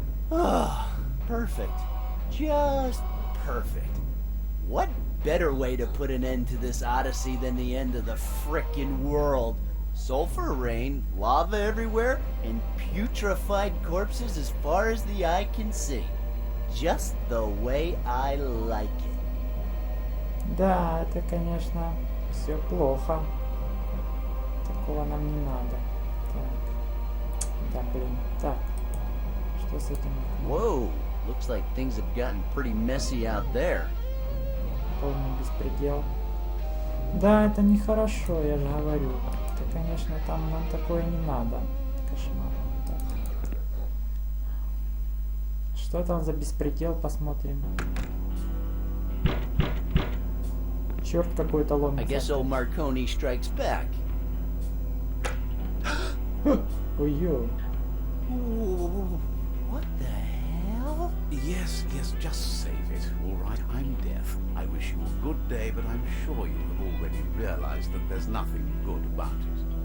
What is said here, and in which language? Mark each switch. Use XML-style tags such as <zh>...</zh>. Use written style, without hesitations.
<en>Oh, perfect. Just perfect. What better way to put an end to this odyssey than the end of the frickin' world? Sulfur rain, lava everywhere, and putrefied corpses as far as the eye can see. Just the way I like it.</en> <ru>Да, это, конечно, все плохо. Такого нам не надо. Так. Да, блин. Так. Что с этим?</ru> <en>Whoa, looks like things have gotten pretty messy out there.</en> <ru>Полный беспредел. Да, это нехорошо, я же говорю. Это, конечно, там нам такое не надо. Кошмар. Так. Что там за беспредел, посмотрим. Черт какой-то ломится.</ru> <en>I guess old Marconi strikes back. Ой-ё. Ooh, what the hell? Yes, just save it. All right, I'm deaf. I wish you a good day, but I'm sure you have already realized that there's nothing good about it.</en>